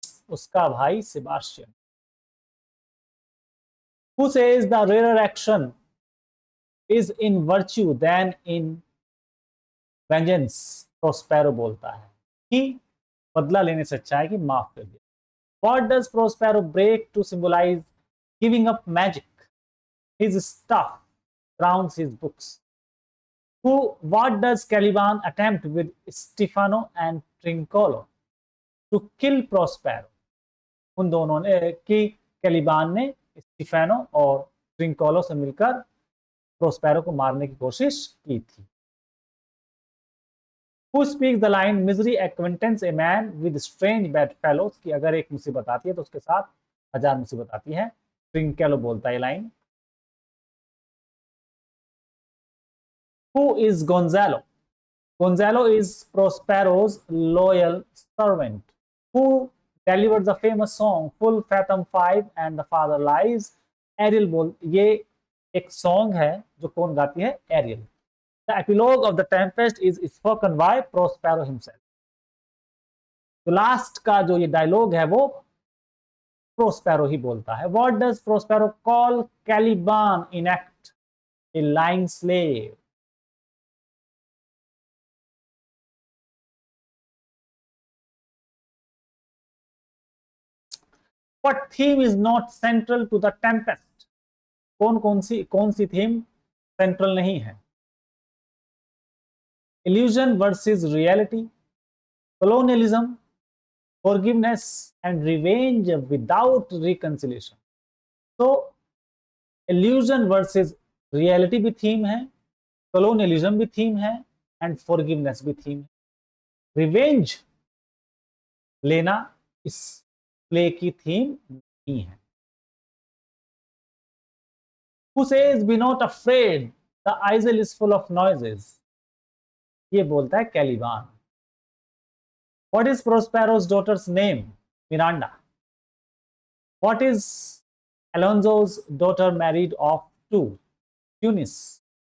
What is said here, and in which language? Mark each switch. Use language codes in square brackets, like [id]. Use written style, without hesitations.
[hi] उसका भाई Sebastian. [en] Who says the rarer action is in virtue than in vengeance? [hi] Prospero बोलता है कि बदला लेने से अच्छा है कि माफ कर दिया। [en] What does Prospero break to symbolize giving up magic? His staff, drowns his books. What does Caliban attempt with Stefano and Trincolo? To kill Prospero. [hi] उन दोनों ने कि कैलिबान ने स्टीफेनो और ट्रिंकोलो से मिलकर प्रोस्पेरो को मारने की कोशिश की थी. [en] Who speaks the line misery acquaintance a man with strange bedfellows? [hi] कि अगर एक मुसीबत आती है तो उसके साथ 1000 मुसीबत आती है. ट्रिंकोलो बोलता है line. [en] Who is Gonzalo? Gonzalo is Prospero's loyal servant who delivered the famous song Full Fathom 5 and the Father Lies. [hi] Ariel बोल ये एक सॉन्ग है जो कौन गाती है? Aerial. [en] The epilogue of the Tempest is spoken by Prospero himself. [hi] तो last का जो ये डायलॉग है वो प्रोस्पेरो ही बोलता है. [en] What does Prospero call Caliban in act? A lying slave. What theme is not central to the Tempest? [hi] कौन सी theme central नहीं है? [en] Illusion versus reality, colonialism, forgiveness and revenge without reconciliation. So illusion versus reality [hi] भी theme है, colonialism भी theme है [en] and forgiveness [hi] भी theme है. Revenge लेना इस प्ले की थीम नहीं है. [en] Who says be not afraid, the isle is full of noises? [hi] ये बोलता है कैलिबान. [en] What is Prospero's daughter's name? Miranda. What is Alonso's daughter married off to? Eunice.